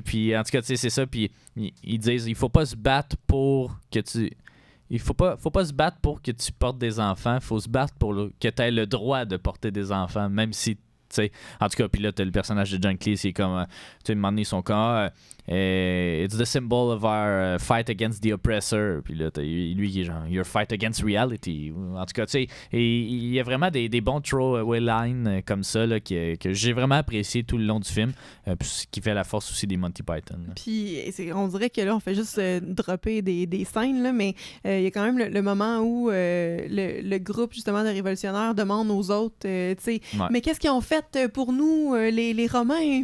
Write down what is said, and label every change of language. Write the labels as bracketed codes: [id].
[fr] Puis en tout cas, tu sais, c'est ça. Puis ils disent il faut pas se battre pour que tu. Il faut pas se battre pour que tu portes des enfants. Il faut se battre pour que tu aies le droit de porter des enfants, même si. T'sais, en tout cas, puis là, t'as le personnage de John Cleese, c'est comme, tu sais, à un moment donné, ils sont comme, [en] It's the symbol of our fight against the oppressor. [fr] Puis là, lui qui est genre [en] your fight against reality. [fr] En tout cas, tu sais, il y a vraiment des bons [en] throwaway lines [fr] comme ça là, que j'ai vraiment apprécié tout le long du film. Ce qui fait la force aussi des Monty Python. Là. Puis on dirait que là, on fait juste dropper des scènes, là, mais il y a quand même le moment où le groupe justement de révolutionnaires demande aux autres, tu sais, mais qu'est-ce qu'ils ont fait pour nous, les Romains?